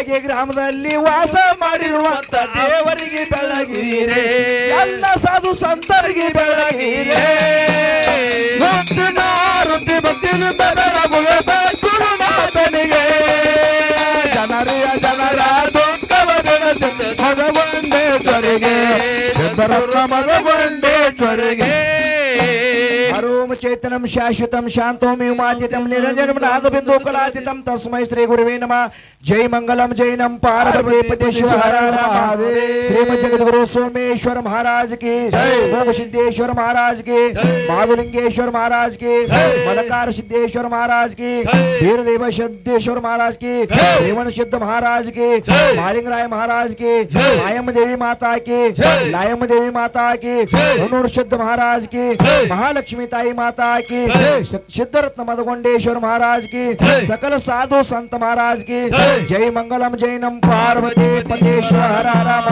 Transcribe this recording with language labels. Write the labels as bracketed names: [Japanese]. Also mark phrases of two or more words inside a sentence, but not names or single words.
[Kannada] ಗ್ರಾಮದಲ್ಲಿ ವಾಸ ಮಾಡಿರುವಂತ ದೇವರಿಗೆ ಬೆಳಗಿರೆ ಎಲ್ಲ ಸಾಧು ಸಂತರಿಗೆ ಬೆಳಗಿರೆ ವೃತ್ತಿ ಭಕ್ತಿನ ಗುರುನಾಥನಿಗೆ ಜನರ ದುಃಖವ ಮದಗೊಂಡೇಶ್ವರಿಗೆ ಮದಗೊಂಡೇಶ್ವರಿಗೆ ಹರೋಂ [Sanskrit] चेतनं शाश्वतं शान्तं व्योमातीतं निरञ्जनं नादबिन्दु कलातीतं तस्मै श्री गुरवे नमः जय मङ्गलं जय नं पार्वती पतीश्वर हर महादेव श्री जगद्गुरु सोमेश्वर [Hindi] महाराज की ओम सिद्धेश्वर महाराज की महालिंगेश्वर महाराज की मलकार सिद्धेश्वर महाराज की वीरदेव सिद्धेश्वर महाराज की रेवण सिद्ध महाराज की मालिंग राय महाराज की मायम देवी माता की लायम देवी माता की हनूर सिद्ध महाराज की महालक्ष्मी ताई माता की सिद्धरत्न मदगोंडेश्वर महाराज की सकल साधु संत महाराज की जय मंगलम जय नम पार्वती पतेश्वर हर हर